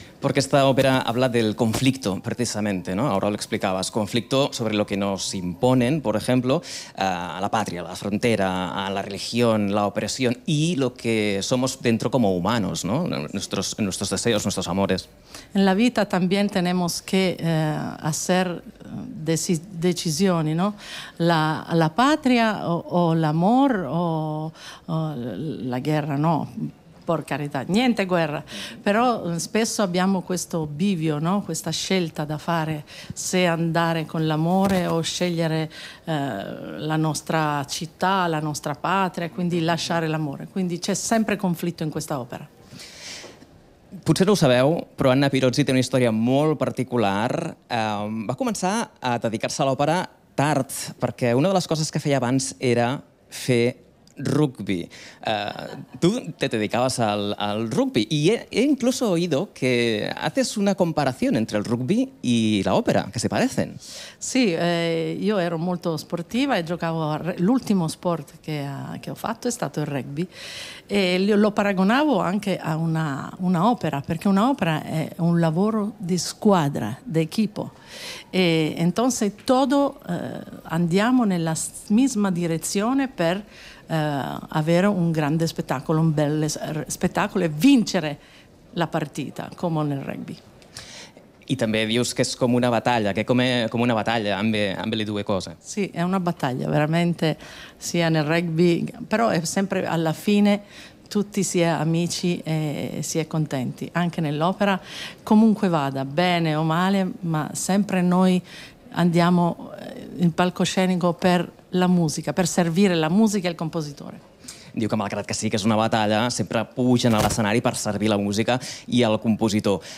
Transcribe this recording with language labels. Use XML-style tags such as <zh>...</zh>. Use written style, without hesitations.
<es>Porque esta ópera habla del conflicto precisamente, ¿no? Ahora lo explicabas, conflicto sobre lo que nos imponen, por ejemplo, a la patria, a la frontera, a la religión, la opresión y lo que somos dentro como humanos, ¿no? Nuestros deseos, nuestros amores. En la vida también tenemos que hacer decisiones, ¿no? La patria o el amor o la guerra, ¿no?</es> <it>Por carità, niente guerra, però spesso abbiamo questo bivio, no? Questa scelta da fare, se andare con l'amore o scegliere la nostra città, la nostra patria, quindi lasciare l'amore. Quindi c'è sempre conflitto in questa opera.</it> <ca>Potser no ho sabeu, però Anna Pirozzi té una història molt particular. Va començar a dedicar-se a l'òpera tard, perquè una de les coses que feia abans era fer rugby.</ca> <es>Tú te dedicabas al rugby y he incluso oído que haces una comparación entre el rugby y la ópera, que se parecen. Sí, yo era muy sportiva y jugaba el último sport que he hecho,</es> <it>es stato</it> <es>el rugby.</es> <it>Lo paragonavo anche a una ópera,</it> <es>porque una ópera es un</es> <it>lavoro de squadra,</it> <es>de equipo. Entonces, todo</es> <it>andiamo nella misma direzione per avere un grande spettacolo, un bel spettacolo e vincere la partita, come nel rugby. E anche dius che è come una battaglia, che è come una battaglia, ambe le due cose. Sì, è una battaglia, veramente, sia nel rugby, però è sempre alla fine tutti si è amici e si è contenti, anche nell'opera, comunque vada, bene o male, ma sempre noi andiamo in palcoscenico per la musica, per servire la musica e il compositore.</it> <ca>Diu que malgrat que sí que és una batalla, sempre pugen a l'escenari per servir la música i el compositor.</ca>